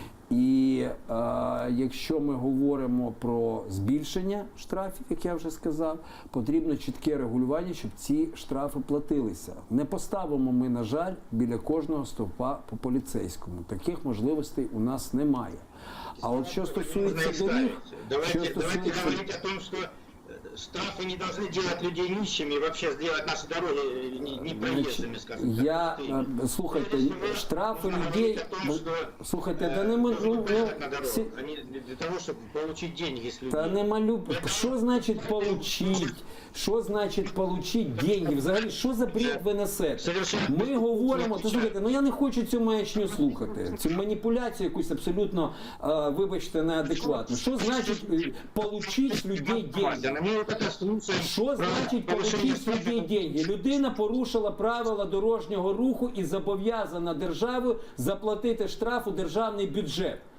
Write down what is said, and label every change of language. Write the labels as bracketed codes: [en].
[uk] І якщо ми говоримо про збільшення штрафів, як я вже сказав, потрібно чітке регулювання, щоб ці штрафи платилися. Не поставимо ми, на жаль, біля кожного стовпа по поліцейському. Таких можливостей у нас немає. А от що стосується доріг... [ru] Давайте говорить о том, что штрафы не должны делать людей нищими и вообще сделать наши дороги непроезжими, скажем так. [uk] Слухайте, штрафи людей... Слухайте, да не ми... [ru] Для того, чтобы получить деньги с людей. [uk] Та не малю... Що значить получить? Що значить [ru] получить деньги? [uk] Взагалі, що за бред ви несете? Ми говоримо... То слухайте, ну я не хочу цю маячню слухати. Цю маніпуляцію якусь абсолютно, вибачте, неадекватну. Що значить получить з людей деньги? Що значить получить з людей деньги? Людина порушила правила дорожнього руху і зобов'язана державою заплатити штраф у державний бюджет.